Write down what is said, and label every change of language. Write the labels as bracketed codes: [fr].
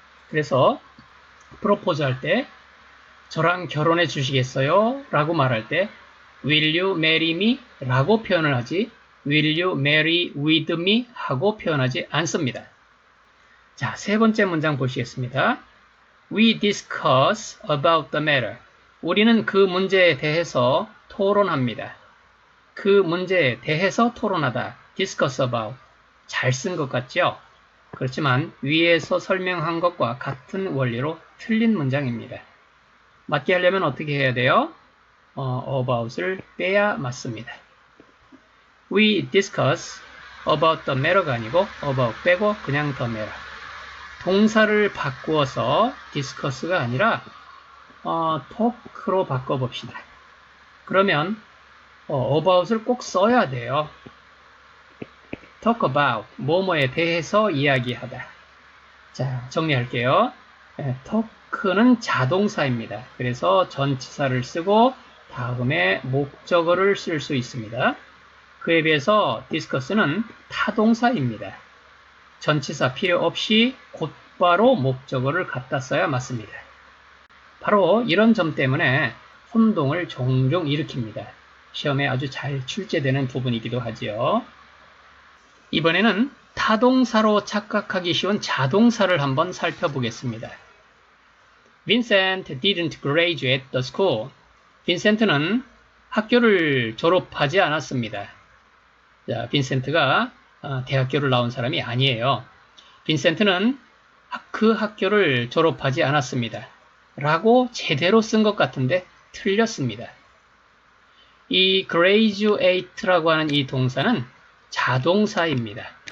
[ko] 그래서 프로포즈 할 때 저랑 결혼해 주시겠어요? 라고 말할 때 [en] Will you marry me? [ko] 라고 표현을 하지 [en] Will you marry with me? [ko] 하고 표현하지 않습니다. 자, 세 번째 문장 보시겠습니다. [en] We discuss about the matter. [ko] 우리는 그 문제에 대해서 토론합니다. 그 문제에 대해서 토론하다. discuss about. 잘 쓴 것 같죠? 그렇지만 위에서 설명한 것과 같은 원리로 틀린 문장입니다. 맞게 하려면 어떻게 해야 돼요? about을 빼야 맞습니다. [en] We discuss about the matter [ko] 가 아니고 [en] about [ko] 빼고 그냥 [en] the matter. [ko] 동사를 바꾸어서 discuss가 아니라 talk로 바꿔봅시다. 그러면 about을 꼭 써야 돼요. talk about, 뭐뭐에 대해서 이야기하다. 자, 정리할게요. talk는 자동사입니다. 그래서 전치사를 쓰고 다음에 목적어를 쓸 수 있습니다. 그에 비해서 discuss는 타동사입니다. 전치사 필요 없이 곧바로 목적어를 갖다 써야 맞습니다. 바로 이런 점 때문에 혼동을 종종 일으킵니다. 시험에 아주 잘 출제되는 부분이기도 하지요. 이번에는 타동사로 착각하기 쉬운 자동사를 한번 살펴보겠습니다. [en] Vincent didn't graduate the school. [ko] 빈센트는 학교를 졸업하지 않았습니다. 자, 빈센트가 대학교를 나온 사람이 아니에요. 빈센트는 그 학교를 졸업하지 않았습니다. 라고 제대로 쓴 것 같은데 틀렸습니다. 이 graduate라고 하는 이 동사는 자동사입니다.